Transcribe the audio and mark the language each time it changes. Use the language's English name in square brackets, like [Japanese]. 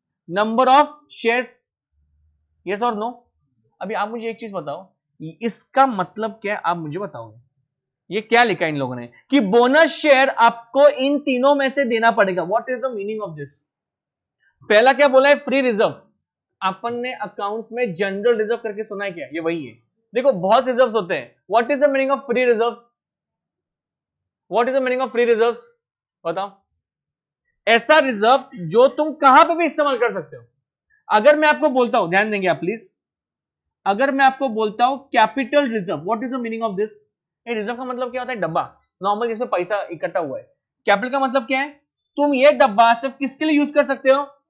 [Hindi] Number of shares. Yes और no? अभी आप मुझे एक चीज बताओ, इसका मतलब क्या है आप मुझे बताओगे? ये क्या लिखा इन लोगों ने कि बोनस शेयर आपको इन तीनों में से देना पड़ेगा। [English] What is the meaning of this? [Hindi] पहला क्या बोला है? Free reserve. अपन ने अकाउंट्स में जनरल रिजर्व करके सुना है क्या? ये वही है। देखो बहुत रिजर्व्स होते हैं। [English] What is the meaning of free reserves? What is the meaning of free reserves? [Hindi] बताओ। ऐसा रिजर्व जो तुम कहां पे भी इस्तेमाल कर सकते हो। अगर मैं आपको बोलता हूं, ध्यान देंगे आप प्लीज, अगर मैं आपको बोलता हूं capital reserve, [English] What is the meaning of this? [Hindi] Reserve का मतलब क्या होता है? डब्बा, नॉर्मल जिसमें पैसा इकट्ठा हुआ है। कैपिटल का मतलब क्या है? तुम ये डब्बा सिर्फ किसके लिए यूज कर सकते हो?